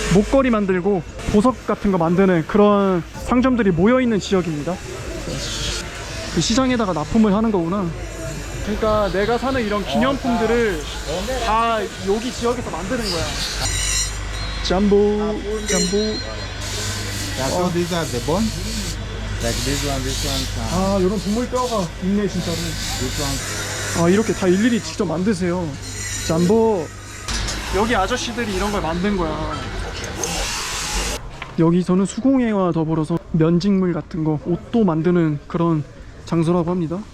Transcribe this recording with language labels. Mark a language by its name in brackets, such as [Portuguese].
[Korean] 목걸이 만들고 보석 같은 거 만드는 그런 상점들이 모여있는 지역입니다. 그 시장에다가 납품을 하는 거구나. 그러니까 내가 사는 이런 기념품들을 다 여기 지역에서 만드는 거야. [Swahili] 잠보, 잠보. [English] Yeah, so these are the bones. Like this one. [Korean] 아, 이런 동물 뼈가 있네 진짜로. [English] This one. [Korean] 아, 이렇게 다 일일이 직접 만드세요. [Swahili] 잠보. [Korean] 여기 아저씨들이 이런 걸 만든 거야. 여기서는 수공예와 더불어서 면직물 같은 거, 옷도 만드는 그런 장소라고 합니다.